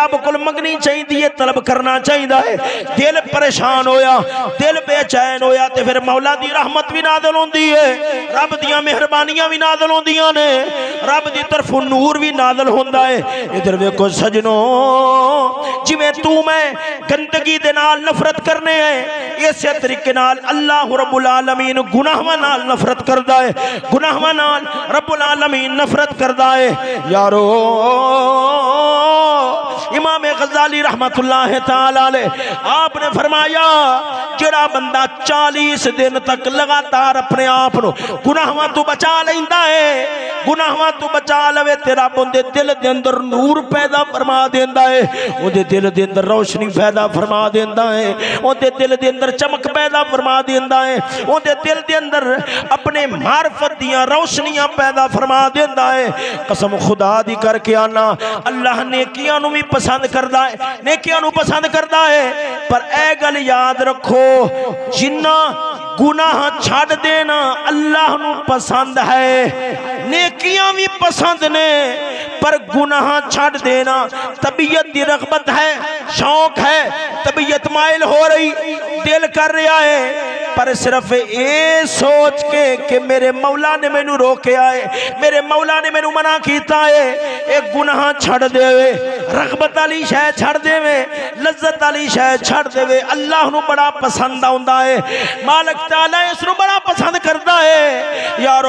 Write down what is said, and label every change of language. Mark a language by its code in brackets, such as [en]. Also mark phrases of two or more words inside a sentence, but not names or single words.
[pa] رب کول منگنی چاہیدی ہے، طلب کرنا چاہیدا ہے۔ دل پریشان ہویا، دل بے چین ہویا تے فیر مولا دی رحمت بھی نازل ہوندی ہے، رب دیاں مہربانیاں بھی نازل ہوندیاں نے، رب دی طرفوں نور بھی نازل ہوندا ہے. ادھر ویکھو سجنوں، جویں توں میں گندگی دے نال نفرت کرنے ہے، اسے طریقے نال اللہ رب العالمین گناہاں نال نفرت کردا ہے، گناہاں نال رب العالمین نفرت کردا ہے یارو. امام غزالی رحمۃ اللہ تعالیٰ علیہ آپنے فرمایا، جیڑا بندہ 40 دن تک لگاتار اپنے آپ کو گناہاں توں بچا لیندا ہے، گناہاں توں بچا لوے، تیرا بندے دل دے اندر نور پیدا فرما دیندا ہے، اودے دل دے اندر روشنی پیدا فرما دیندا ہے، اودے دل دے اندر چمک پیدا فرما دیندا ہے، اودے دل دے اندر اپنے معرفت دیاں روشنیاں پیدا فرما دیندا ہے. قسم خدا دی کرکے آنا، اللہ نیکیاں نوں بھی پسند کردا ہے، نیکیاں نوں پسند کردا ہے. پر اے گل یاد رکھو، جنا گناہ چھڈ دینا اللہ نوں پسند ہے، نیکیاں بھی پسند نے، پر گناہ چھڈ دینا طبیعت کی رغبت ہے، شوق ہے، طبیعت مائل ہو رہی، دل کر رہا ہے، پر صرف یہ سوچ کے کہ میرے مولا نے مینوں روکیا ہے، میرے مولا نے مینوں منع کیا ہے، ایک گناہ چھڈ دیوے، رغبت والی شے چھڈ دیوے، لذت والی شے چھڈ دیوے، اللہ نوں بڑا پسند آؤندا ہے، مالک تعالیٰ اس نوں بڑا پسند کرتا ہے یارو.